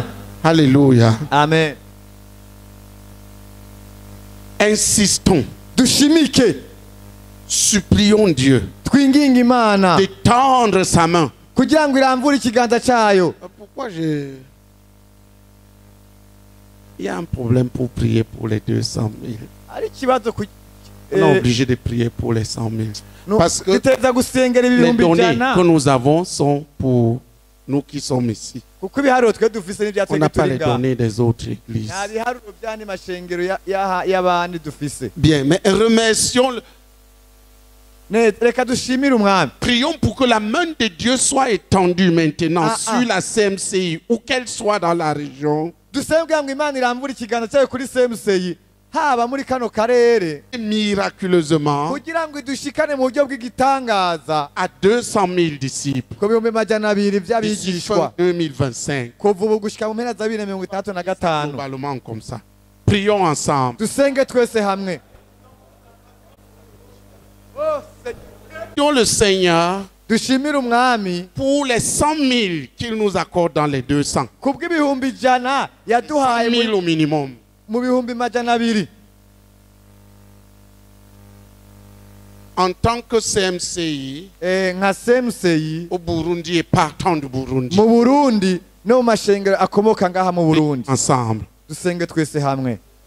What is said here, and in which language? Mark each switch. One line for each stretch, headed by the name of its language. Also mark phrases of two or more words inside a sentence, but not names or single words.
French: Alléluia. Amen. Insistons.
Rundi: Dushimike
French: Supplions Dieu
Rundi: twinginga Imana
French: de tendre sa main.
Rundi: kugira ngo iramvure ikiganza cyayo.
French: Pourquoi il y a un problème pour prier pour les 200 000.
Rundi: Ari ikibazo
French: On est obligé de prier pour les 100 000. Parce que
Rundi: tuteza gusengera
French: les
Rundi: ibihumbi
French: données
Rundi: 100
French: que nous avons sont pour nous qui sommes ici.
Rundi: kuko ibiharuro twe dufise
French: On
Rundi: n'ibyatwe
French: n'a pas les
Rundi: turinga
French: données des autres églises.
Rundi: nta biharuro by'andi mashengero y'abandi dufise.
French: Bien, mais remercions,
Rundi: Reka dushimire umwami.
French: prions pour que la main de Dieu soit étendue maintenant sur ah. la CMCI, où qu'elle soit dans la région,
Rundi: Dusenge kugira ngo Imana irambure ikiganza cyayo kuri semuseyi haba muri kano karere
French: miraculeusement
Rundi: kugira ngo idushikane mu buryo bw'igitangaza
French: à 200 000 disciples
Rundi: ku bihumbi 200
French: d'ici
Rundi: by'abigishwa
French: fin 2025.
Rundi: kuva ubu gushika mu mpera za 2065.
French: Globalement comme ça. Prions ensemble.
Rundi: Dusenge twese hamwe.
French: Prions le Seigneur
Rundi: Dushimire umwami pour les 100 000 qu'il nous accorde dans les 200. kubw'ibihumbi 100
French: 100
Rundi: yaduhaye
French: 000 au minimum.
Rundi: mu bihumbi 200
French: En tant que CMCI
Rundi: nka semuseyi
French: au Burundi et partant du Burundi.
Rundi: mu Burundi no mu mashengero akomoka ngaha mu Burundi.
French: Ensemble.
Rundi: Dusenge twese hamwe.